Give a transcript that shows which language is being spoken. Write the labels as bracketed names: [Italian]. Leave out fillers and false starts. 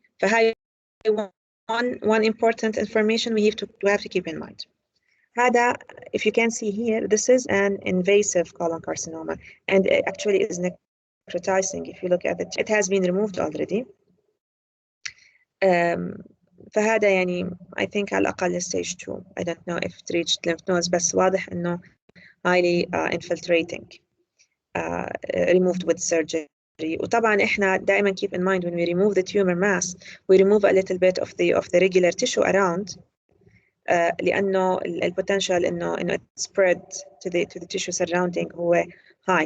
[Arabic] فهاي [English] one important information we have to keep in mind. [Arabic] هذا, [English] if you can see here, this is an invasive colon carcinoma, and it actually is necrotizing. If you look at it, it has been removed already. [Arabic] فهذا يعني [English] I think [Arabic] على الأقل stage 2. [English] I don't know if it reached lymph nodes, [Arabic] بس واضح إنه [English] highly infiltrating, removed with surgery. [Arabic] وطبعا إحنا دائما [English] keep in mind when we remove the tumor mass, we remove a little bit of the regular tissue around, [Arabic] لأنه البوتنشال إنه [English] it spread to the tissue surrounding هو high.